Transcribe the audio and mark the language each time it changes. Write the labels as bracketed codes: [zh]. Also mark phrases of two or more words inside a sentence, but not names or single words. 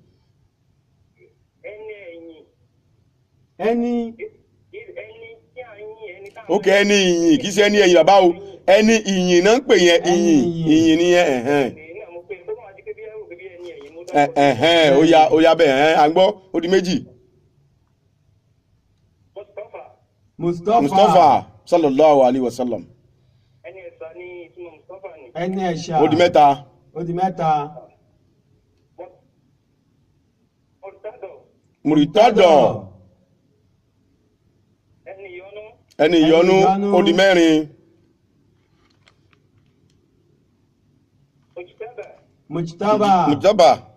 [yo] Ẹni ẹ̀yìn. Ẹni. Ẹni tí a yìn ẹni táwọn. Okay, ẹni yìnyín kì í ṣe ẹni ẹ̀yìn bàbá o ẹni ìyìn náà ń pè yẹn ìyìn nìyẹn ó yá bẹ́ẹ̀ à ń gbọ́ ó di méjì. [ar] Mustapha sallallahu alaihi wasallam. [yo] ẹni ẹ̀sà ní ìtumọ̀ Mustapha ni. ẹni ẹ̀ṣà ó di mẹ́ta. Mùrítádọ̀. ẹni ìyọnú ó di mẹ́rin. Mujtaba.